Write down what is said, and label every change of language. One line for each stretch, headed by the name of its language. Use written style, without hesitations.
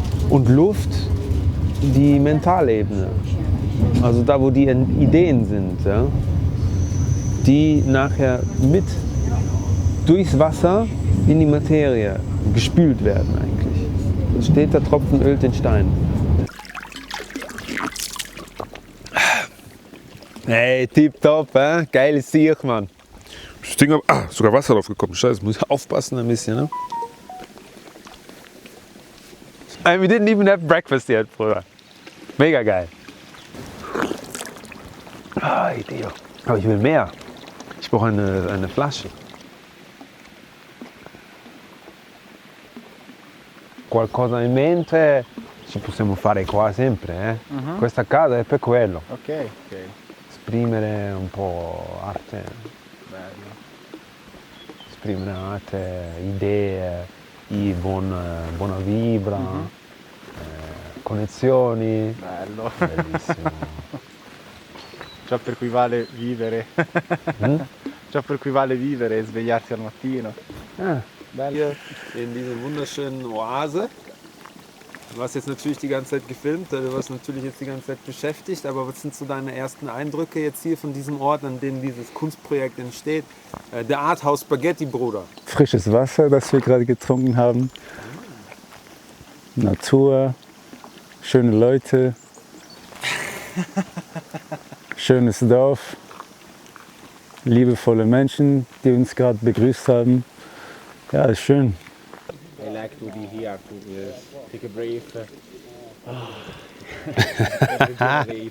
German: Und Luft, die Mentalebene. Also da, wo die Ideen sind, ja, die nachher mit durchs Wasser in die Materie gespült werden eigentlich. Es steht, der Tropfen ölt den Stein. Hey, tipptopp, geiles Sieg, Mann. Das Ding, sogar Wasser drauf gekommen. Scheiße, muss ich aufpassen ein bisschen, ne?
English: We didn't even have breakfast yet, Bruder.
German: Mega geil. Ah, Idee. Aber ich will mehr. Ich brauche eine Flasche.
Italian: Qualcosa in mente ci possiamo fare qua sempre, eh? Questa casa è per quello. Ok, ok. Esprimere un po' arte. Bello. Esprimere arte, idee, buona vibra, connezioni. Bello. Bellissimo. Ciò per cui vale vivere. Ciò per cui vale vivere e svegliarsi al mattino.
German: Hier in dieser wunderschönen Oase. Du warst jetzt natürlich die ganze Zeit gefilmt, du warst natürlich jetzt die ganze Zeit beschäftigt, aber was sind so deine ersten Eindrücke jetzt hier von diesem Ort, an dem dieses Kunstprojekt entsteht? Der Arthouse Spaghetti, Bruder. Frisches Wasser, das wir gerade getrunken haben. Natur, schöne Leute, schönes Dorf, liebevolle Menschen, die uns gerade begrüßt haben. Ja, ist schön.
English: I like to be here to take a breath.